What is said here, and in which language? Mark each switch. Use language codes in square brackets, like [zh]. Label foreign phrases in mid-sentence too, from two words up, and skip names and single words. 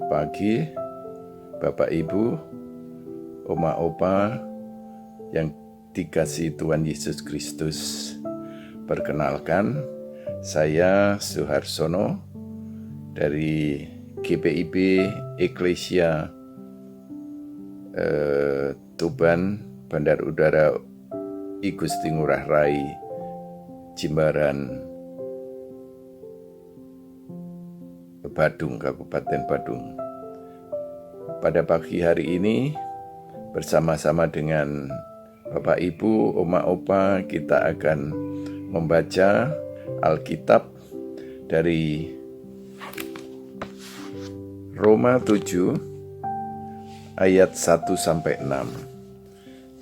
[id] pagi, Bapak Ibu, Oma Opa yang dikasihi Tuhan Yesus Kristus. Perkenalkan, saya Suharsono dari GPIB Eklesia Tuban, Bandar Udara I Gusti Ngurah Rai, Jimbaran, Badung, Kabupaten Badung. Pada pagi hari ini bersama-sama dengan Bapak Ibu, Oma Opa, kita akan membaca Alkitab dari Roma 7 ayat 1-6.